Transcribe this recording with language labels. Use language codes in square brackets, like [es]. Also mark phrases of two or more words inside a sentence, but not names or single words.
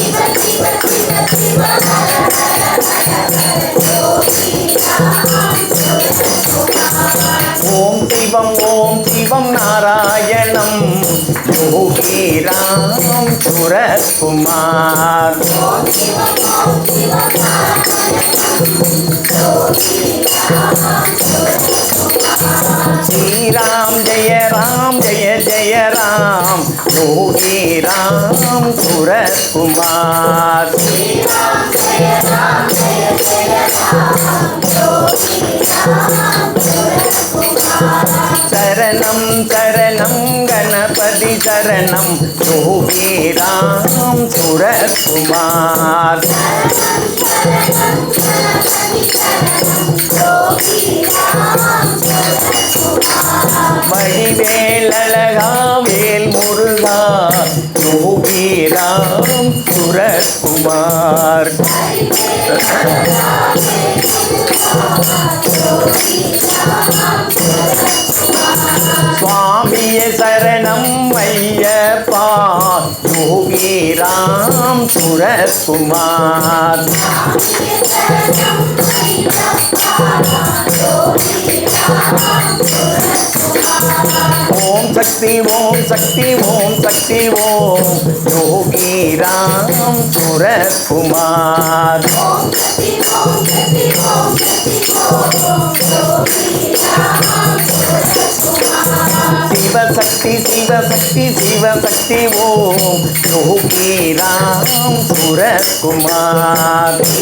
[sa] ओम शिवम नारायणम योगी राम सूरत कुमार। श्री राम जय जय राम योगी राम सूरत कुमार। शरणं शरणं गणपति शरणं योगी राम सूरत कुमार। [ta] वडिवेलழகா வேல் முருகா योगी राम सूरत कुमार। [sa] स्वामी शरणम अय्यप्पा योगी राम सूरत कुमार। ओम शक्ति ओम शक्ति ओम शक्ति ओम योगी राम सूरत कुमार। शिव शक्ति शिव शक्ति शिव शक्ति ओम योगी राम सूरत कुमार।